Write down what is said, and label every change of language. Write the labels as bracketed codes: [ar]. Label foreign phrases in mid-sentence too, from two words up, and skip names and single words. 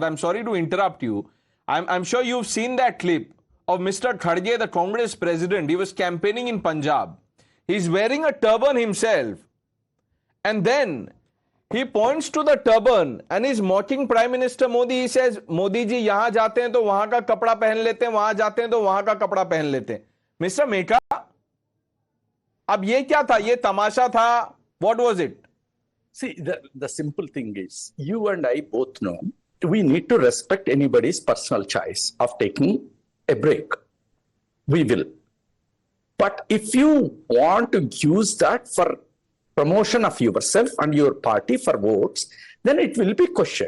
[en] I'm sorry to interrupt you. I'm sure you've seen that clip of Mr. Khadge, the Congress president. He was campaigning in Punjab. He's wearing a turban himself. And then he points to the turban and he's mocking Prime Minister Modi. [hi] He says, मोदी जी, यहाँ जाते हैं तो वहाँ का कपड़ा पहन लेते हैं, वहाँ जाते हैं तो वहाँ का कपड़ा पहन लेते हैं. मिस्टर मेका, अब ये क्या था? ये तमाशा था? [en] What was it? See, the simple thing is, you and I both know, we need to respect anybody's personal choice of taking a break. We will. But if you want to use that for promotion of yourself and your party for votes, then it will be questioned.